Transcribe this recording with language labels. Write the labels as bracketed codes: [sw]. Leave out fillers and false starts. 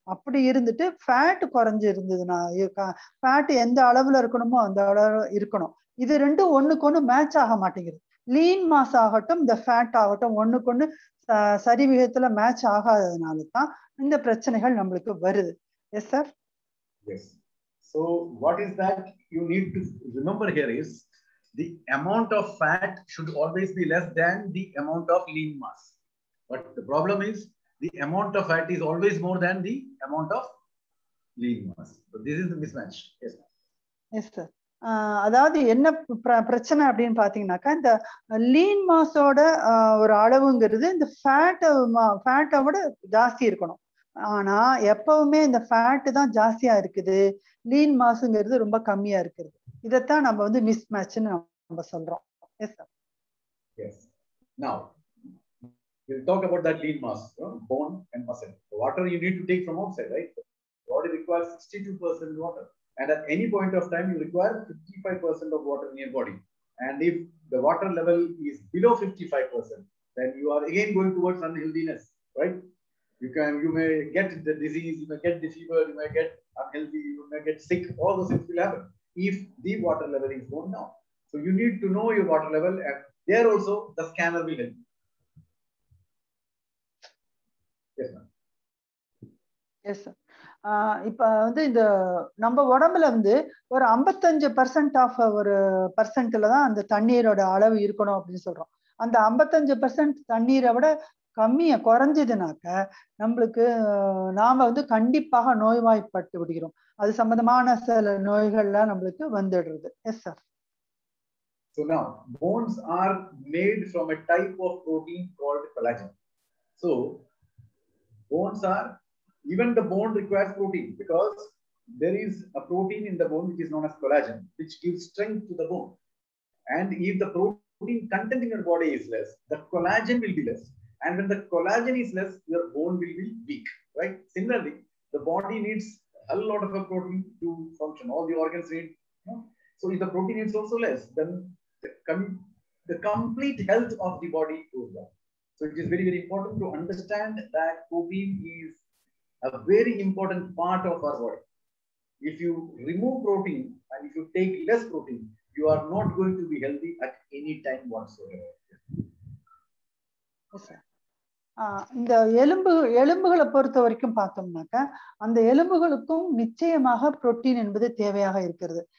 [ta] அப்படி இருந்துட்டு ஃபேட் குறைஞ்சு இருந்ததுன்னா, ஃபேட் எந்த அளவுல இருக்கணுமோ அந்த அளவு இருக்கணும். இது ரெண்டும் ஒண்ணுக்கு ஒண்ணு மேட்ச் ஆக மாட்டேங்குது. லீன் மாஸ் ஆகட்டும், இந்த ஃபேட் ஆகட்டும் ஒண்ணுக்கு ஒண்ணு சரி விகிதத்துல மேட்ச் ஆகாததுனால தான் இந்த பிரச்சனைகள் நம்மளுக்கு வருது. [en] Yes sir. Yes. So what is that you need to remember here is the amount of fat should always be less than the amount of lean mass. But the problem is the amount of fat is always more than the amount of lean mass. So this is the mismatch. Yes. Yes sir. [ta] அதாவது என்ன பிரச்சனை அப்படின்னு பாத்தீங்கன்னாக்கா இந்த lean மாஸோட ஒரு அளவுங்கிறது இந்த ஃபேட்டை விட ஜாஸ்தி இருக்கணும். ஆனா எப்பவுமே இந்த ஃபேட் தான் ஜாஸ்தியா இருக்குது, லீன் மாஸ்ங்கிறது ரொம்ப கம்மியா இருக்குது. இதைத்தான் நம்ம வந்து மிஸ் மேட்ச்னு நம்ம சொல்றோம். [en] Yes sir. Yes. Now we'll talk about that lean mass, bone and muscle. The water you need to take from outside, right? The body requires 62% water. And at any point of time, you require 55% of water in your body. And if the water level is below 55%, then you are again going towards unhealthiness, right? You may get the disease, you may get the fever, you may get unhealthy, you may get sick. All those things will happen if the water level is going down. So you need to know your water level, and there also the scanner will help you. Yes, ma'am. Yes, sir. [ta] இப்ப வந்து இந்த நம்ம உடம்புல வந்து ஒரு 55% of ஒரு பர்சன்ட்ல தான் அந்த தண்ணீரோட அளவு இருக்கணும் அப்படின்னு சொல்றோம். அந்த 55% தண்ணீரை விட கம்மியா குறைஞ்சதுனாக்க நம்மளுக்கு நாம வந்து கண்டிப்பாக நோய்வாய்ப்பட்டு விடுகிறோம். அது சம்பந்தமான சில நோய்கள்லாம் நம்மளுக்கு வந்துடுறது. [en] Yes sir. So now bones are made from a type of protein called collagen. So bones are, even the bone requires protein because there is a protein in the bone which is known as collagen, which gives strength to the bone. And if the protein content in your body is less, the collagen will be less. And when the collagen is less, your bone will be weak, right? Similarly, the body needs a lot of a protein to function. All the organs need. So if the protein is also less, then the complete health of the body goes down. So it is very, very important to understand that protein is a very important part of our body. If you remove protein and if you take less protein, you are not going to be healthy at any time whatsoever. Yes, sir. [ta] இந்த எலும்புகளை பொறுத்த வரைக்கும் பார்த்தோம்னாக்க அந்த எலும்புகளுக்கும் நிச்சயமாக protein என்பது தேவையாக இருக்கிறது.